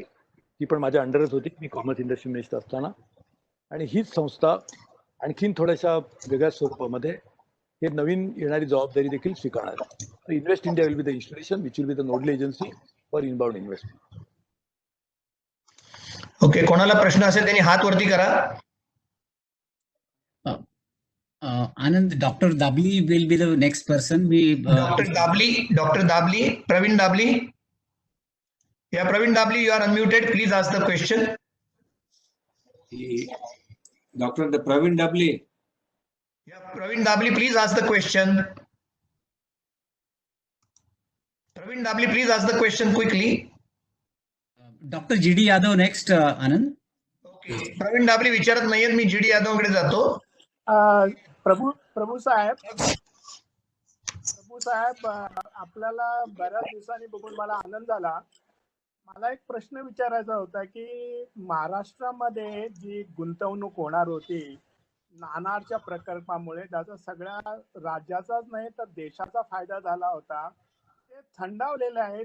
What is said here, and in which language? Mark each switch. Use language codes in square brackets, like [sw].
[mr] ती पण माझ्या अंडरच होती मी कॉमर्स इंडस्ट्री मिनिस्टर असताना. आणि हीच संस्था आणखीन थोड्याशा वेगळ्या स्वरूपामध्ये हे नवीन येणारी जबाबदारी देखील स्वीकारणार आहे. [en] Invest India will be the institution which will be the nodal agency for inbound investment. [mr] Okay, कोणाला प्रश्न असेल त्यांनी हात वरती करा. [en] Anand, Dr. Dabli will be the next person. Dr. Dabli, Praveen Dabli. Yeah, Praveen Dabli, you are unmuted. Please ask the question. Praveen Dabli. Yeah, Praveen Dabli, please ask the question. Praveen Dabli, please ask the question quickly. Dr. GD Yadav next, Anand. [mr] Okay, Praveen Dabli विचारत नाहीयेत, मी GD यादवकडे जातो. प्रभू साहेब, आपल्याला बऱ्याच दिवसांनी बघून मला आनंद झाला. मला एक प्रश्न विचारायचा होता की महाराष्ट्रामध्ये जी गुंतवणूक होणार होती नाणारच्या प्रकल्पामुळे, त्याचा सगळ्या राज्याचाच नाही तर देशाचा फायदा झाला होता, ते थंडावलेले आहे.